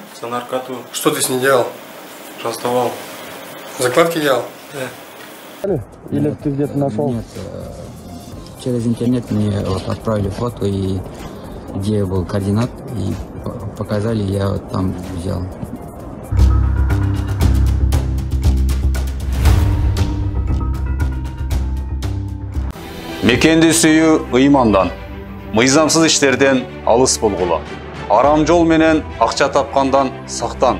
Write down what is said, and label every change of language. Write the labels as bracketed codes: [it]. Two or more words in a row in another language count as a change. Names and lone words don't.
[ru] За наркоту. Что ты с ней делал? Раздавал. Закладки делал? Да. Или ты где-то нашел? Нет, через интернет мне вот отправили фото, и где был координат, и показали, я вот там взял. [ky] Мекенди сүйүү ыймандан, мыйзамсыз иштерден алыс болгула. Арам жол менен акча тапкандан сактан.